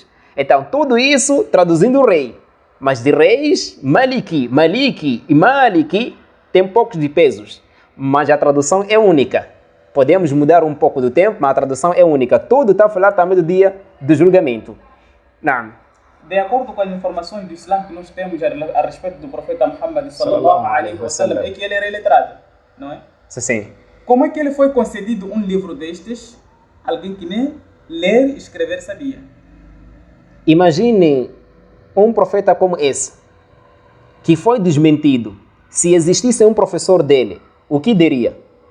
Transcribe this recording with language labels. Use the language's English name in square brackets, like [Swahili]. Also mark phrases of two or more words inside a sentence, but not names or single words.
[Portuguese] Então, tudo isso traduzindo o rei. Mas de reis, Maliki e Maliki tem poucos de pesos. Mas a tradução é única. Podemos mudar um pouco do tempo, mas a tradução é única. Tudo está a falar também do dia do julgamento. Não. De acordo com as informações do Islã que nós temos a respeito do profeta Muhammad [Arabic] صلى الله عليه وسلم, [Portuguese] é que ele era iletrado, não é? Sim. Como é que ele foi concedido um livro destes? Alguém que nem ler e escrever sabia. Imagine um profeta como esse, que foi desmentido. Se existisse um professor dele, o que diria?